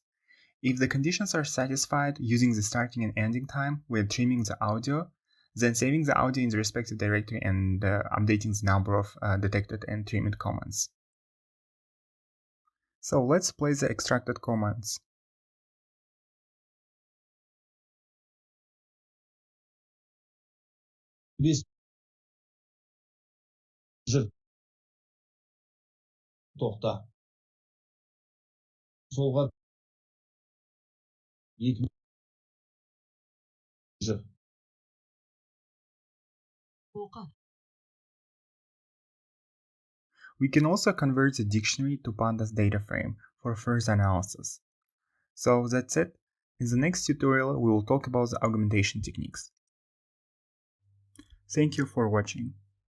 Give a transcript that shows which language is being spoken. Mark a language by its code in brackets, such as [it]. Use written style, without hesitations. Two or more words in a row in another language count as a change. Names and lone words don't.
[en] If the conditions are satisfied using the starting and ending time, we're trimming the audio, then saving the audio in the respective directory and updating the number of detected and trimmed commands. So let's play the extracted commands. [kk] Бес жүр. Тоқта. Солға 2 жүр. оқы. [en] We can also convert the dictionary to pandas data frame for further analysis. So that's it. In the next tutorial, we will talk about the augmentation techniques. Thank you for watching.